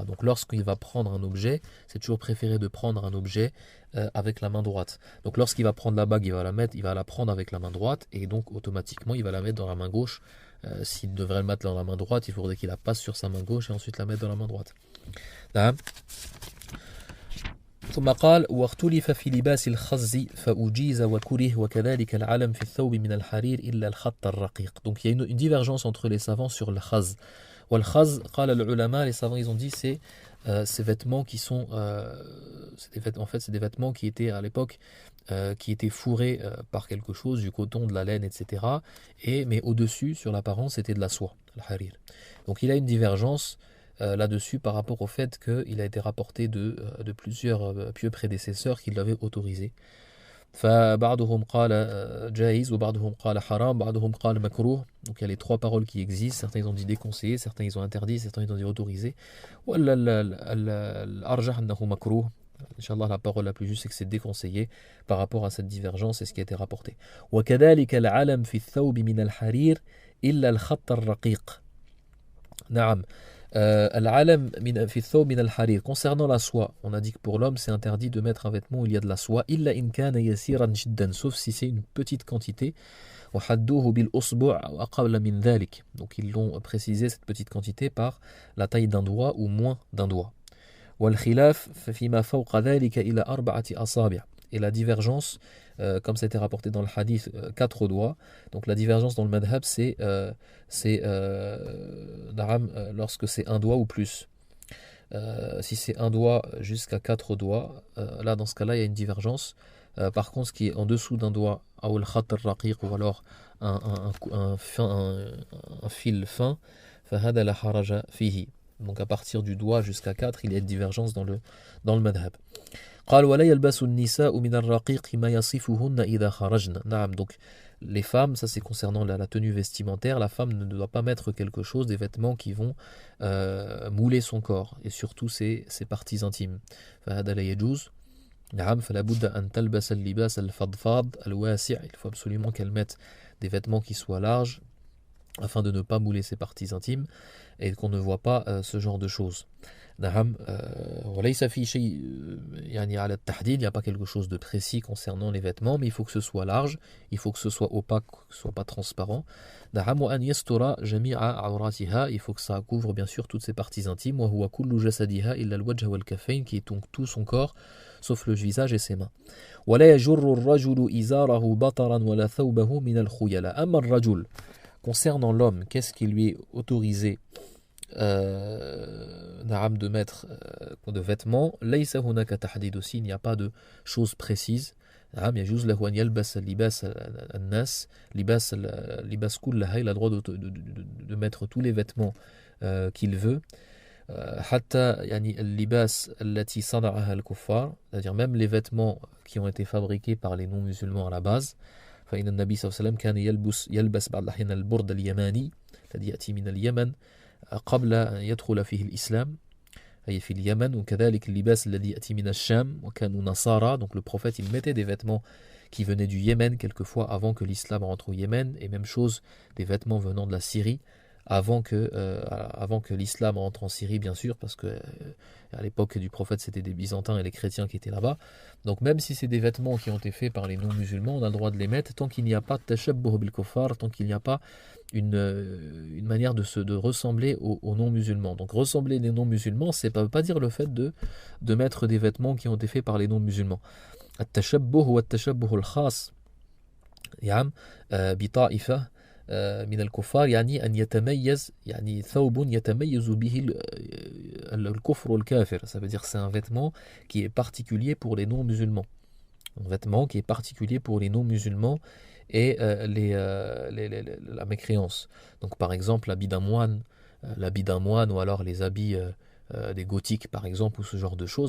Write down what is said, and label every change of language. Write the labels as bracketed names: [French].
[French] Donc lorsqu'il va prendre un objet, c'est toujours préféré de prendre un objet avec la main droite. Donc lorsqu'il va prendre la bague, il va la prendre avec la main droite, et donc automatiquement il va la mettre dans la main gauche. S'il devrait le mettre dans la main droite, il faudrait qu'il la passe sur sa main gauche et ensuite la mettre dans la main droite. [Arabic] ثم قال واختلف في لباس الخز فأجيز وكره وكذلك العلم في الثوب من الحرير إلا الخط الرقيق. [French] Donc il y a une divergence entre les savants sur le khaz. [Arabic] والخز قال العلماء, [French] les savants ils ont dit c'est ces vêtements qui sont en fait c'est des vêtements qui étaient à l'époque qui étaient fourrés par quelque chose, du coton, de la laine, etc. Mais au-dessus, sur l'apparence, c'était de la soie, le harir. Donc il a une divergence là-dessus par rapport au fait qu'il a été rapporté de plusieurs pieux prédécesseurs qui l'avaient autorisé. [Arabic] فبعضهم قال جائز وبعضهم قال حرام بعضهم قال مكروه. [French] Donc il y a les trois paroles qui existent, certains ils ont dit déconseillé, certains ils ont interdit, certains ils ont dit autorisé. [Arabic] والأرجح أنه مكروه. [French] Inch'Allah, la parole la plus juste c'est que c'est déconseillé par rapport à cette divergence et ce qui a été rapporté. [Arabic] وكذلك العلم في الثوب من الحرير إلا الخط الرقيق. نعم. Al-alam fi thawb min al-harir. [French] Concernant la soie, on a dit que pour l'homme c'est interdit de mettre un vêtement où il y a de la soie, [Arabic] illa in kana yasiran jiddan, [French] sauf si c'est une petite quantité. [Arabic] Wa hadduhu bil usbu' aw aqalla min dhalik. [French] Donc ils l'ont précisé cette petite quantité par la taille d'un doigt ou moins d'un doigt. [Arabic] Wal khilaf fi ma fawqa dhalika ila arba'ati asabi'. [French] Et la divergence, comme c'était rapporté dans le hadith, 4 doigts. Donc la divergence dans le madhab, c'est lorsque c'est un doigt ou plus. Si c'est un doigt jusqu'à 4 doigts, là dans ce cas-là, il y a une divergence. Par contre, ce qui est en dessous d'un doigt, ou alors un fil fin, [Arabic] فهذا لا حرج فيه. [French] Donc à partir du doigt jusqu'à 4, il y a une divergence dans le madhab. [Arabic] قال ولا يلبس النساء من الرقيق ما يصفهن إذا خرجن. نعم, [French] donc les femmes, ça c'est concernant la tenue vestimentaire, la femme ne doit pas mettre quelque chose, des vêtements qui vont mouler son corps et surtout ses parties intimes. [Arabic] فهذا لا يجوز. نعم فلا بد أن تلبس اللباس الفضفاض الواسع. [French] Il faut absolument qu'elle mette des vêtements qui soient larges afin de ne pas mouler ses parties intimes et qu'on ne voit pas ce genre de choses. [Arabic] نعم وليس في شيء يعني على التحديد, [French] il n'y a pas quelque chose de précis concernant les vêtements, mais il faut que ce soit large, il faut que ce soit opaque, que ce soit pas transparent. [Arabic] نعم وأن يستر جميع عوراتها, [French] il faut que ça couvre bien sûr toutes ses parties intimes. [Arabic] وهو كل جسدها إلا الوجه والكفين, [French] qui est donc tout son corps sauf le visage et ses mains. [Arabic] ولا يجر الرجل إزاره بطرا ولا ثوبه من الخيلاء. أما الرجل, [French] concernant l'homme, qu'est-ce qui lui est autorisé de mettre de vêtements, [Arabic] ليس هناك تحديد [French] aussi, il n'y a pas de choses précises. [Arabic] يجوز له أن يلبس لباس الناس لباس كلها, [French] il a le droit de mettre tous les vêtements qu'il veut. [Arabic] حتى يعني اللباس التي صنعها الكفار, [French] c'est-à-dire même les vêtements qui ont été fabriqués par les non-musulmans à la base. [Arabic] فإن النبي صلى الله عليه وسلم كان يلبس بعض الأحيان البرد اليماني الذي يأتي من اليمن قبل أن يدخل فيه الإسلام أي في اليمن. وكذلك اللباس الذي يأتي من الشام وكانوا نصارى. [French] Donc le prophète il mettait des vêtements qui venaient du Yémen quelquefois avant que l'islam rentre au Yémen, et même chose des vêtements venant de la Syrie avant que l'islam rentre en Syrie, bien sûr, parce que à l'époque du prophète c'était des Byzantins et les chrétiens qui étaient là-bas. Donc même si c'est des vêtements qui ont été faits par les non-musulmans, on a le droit de les mettre tant qu'il n'y a pas de tashabbuh bil kuffar, tant qu'il n'y a pas une manière de ressembler aux non-musulmans. Donc ressembler les non-musulmans, ça ne veut pas dire le fait de mettre des vêtements qui ont été faits par les non-musulmans. [Arabic] التشبه هو التشبه الخاص يعني بطائفة من الكفار, يعني أن يتميز, يعني ثوب يتميز به الكفر والكافر. [French] Ça veut dire que c'est un vêtement qui est particulier pour les non-musulmans. Un vêtement qui est particulier pour les non-musulmans et la mécréance. Donc par exemple l'habit d'un moine ou alors les habits des gothiques par exemple, ou ce genre de choses.